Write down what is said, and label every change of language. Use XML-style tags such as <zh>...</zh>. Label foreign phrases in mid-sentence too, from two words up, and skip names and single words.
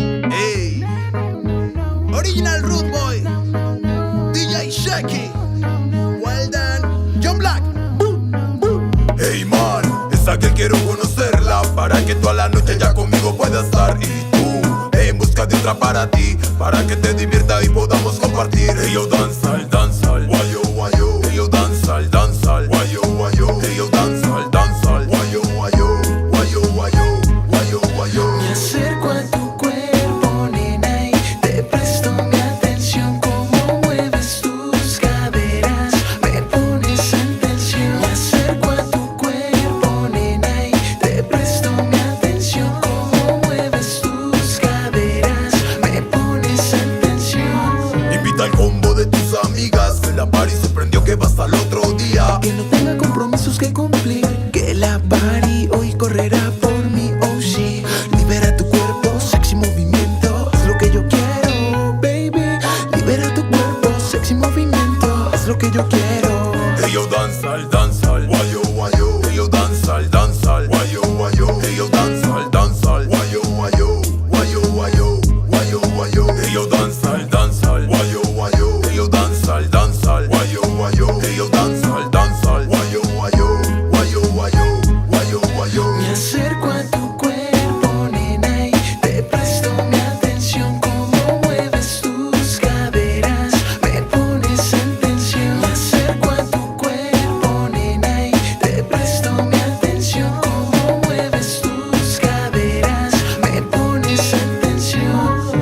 <en>Ey, Original Rude Boy, DJ Shaky, well done, John Black. Hey man,</en> <es>es aquel quiero conocerla, para que toda la noche ya conmigo pueda estar. Y tú, en busca de otra para ti, para que te divierta y podamos compartir. Hey yo danzal, danzal, guayo, guayo. Hey yo danzal, danzal, guayo, guayo. Hey yo danzal, danzal, guayo, guayo. Guayo, guayo, guayo, guayo. Me acerco a tu cuerpo, nena, y te presto mi atención. Cómo mueves tus caderas, me pones en tensión. Me acerco a tu cuerpo, nena, y te presto mi atención. Cómo mueves tus caderas, me pones en tensión. Invita al combo de tus amigas, que la party se prendió que va hasta el otro día. Que no tenga compromisos que cumplir, que la party hoy correrá por mí, oh sí. Libera tu cuerpo, sexy movimiento, es lo que yo quiero, baby. Libera tu cuerpo, sexy movimiento, es lo que yo quiero. Hey yo danzal, danzal, guayo, guayo. Hey yo danzal, danzal, guayo, guayo. Hey yo danzal, danzal, guayo, guayo. Guayo, guayo, guayo, guayo. Hey yo danzal, danzal, guayo, guayo. Hey yo danzal, danzal, guayo, guayo. Hey yo danzal, danzal, guayo, guayo. Guayo, guayo, guayo, guayo. Me acerco a tu cuerpo, nena, y te presto mi atención. Cómo mueves tus caderas, me pones en tensión. Me acerco a tu cuerpo, nena, y te presto mi atención. Cómo mueves tus caderas, me pones en tensión.</es>